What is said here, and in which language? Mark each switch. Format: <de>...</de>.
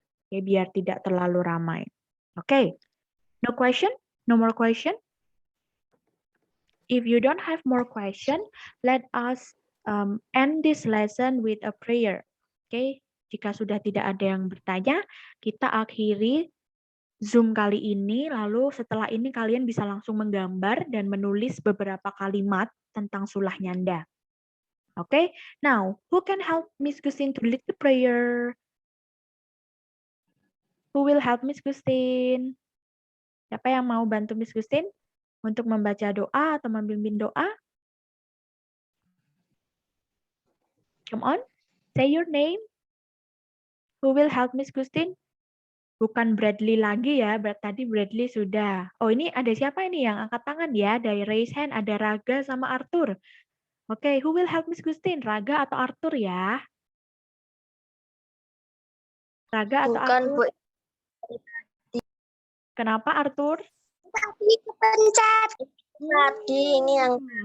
<id>Oke, biar tidak terlalu ramai.</id> <en>Oke. No question? No more question? If you don't have more question, let us end this lesson with a prayer.</en> <id>Oke. Jika sudah tidak ada yang bertanya, kita akhiri Zoom kali ini, lalu setelah ini kalian bisa langsung menggambar dan menulis beberapa kalimat tentang sulah nyanda.</id> <en>Oke, now who can help Miss Gustin to lead the prayer? Who will help Miss Gustin?</en> <id>Siapa yang mau bantu Miss Gustin untuk membaca doa atau membimbing doa?</id> <en>Come on, say your name. Who will help Miss Gustin?</en> <id>Bukan Bradley lagi ya, tadi Bradley sudah. Oh, ini ada siapa ini yang angkat tangan ya? Dari raise hand ada Raga sama Arthur.</id> <en>Oke, who will help Miss Gustin?</en> <id>Raga atau Arthur ya? Raga atau Bukan, Arthur? Bu. Kenapa Arthur? Tadi kepencet. Tadi ini yang</id>